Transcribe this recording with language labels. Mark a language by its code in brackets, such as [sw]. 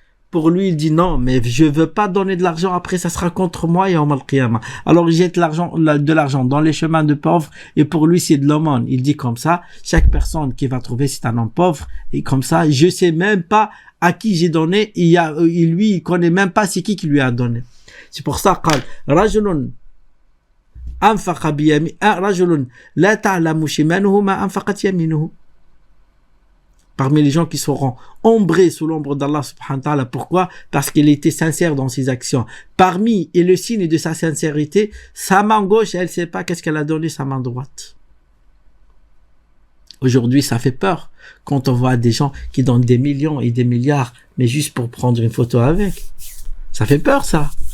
[fr] Pour lui, il dit non, mais je veux pas donner de l'argent, après ça sera contre moi et Yawm al-Qiyamah. Alors il jette de l'argent dans les chemins de pauvres, et pour lui c'est de l'aumône. Il dit comme ça, chaque personne qui va trouver c'est un homme pauvre, et comme ça, je sais même pas à qui j'ai donné, lui il connaît même pas c'est qui lui a donné. C'est pour ça [ar] قال رجل أنفق بيمين رجل لا تعلم شماله ما أنفقت يمينه. [fr] Parmi les gens qui seront ombrés sous l'ombre d'Allah subhanahu wa ta'ala. Pourquoi? Parce qu'il était sincère dans ses actions. Parmi et le signe de sa sincérité, sa main gauche, elle sait pas qu'est-ce qu'elle a donné sa main droite. Aujourd'hui, ça fait peur quand on voit des gens qui donnent des millions et des milliards, mais juste pour prendre une photo avec. Ça fait peur, ça.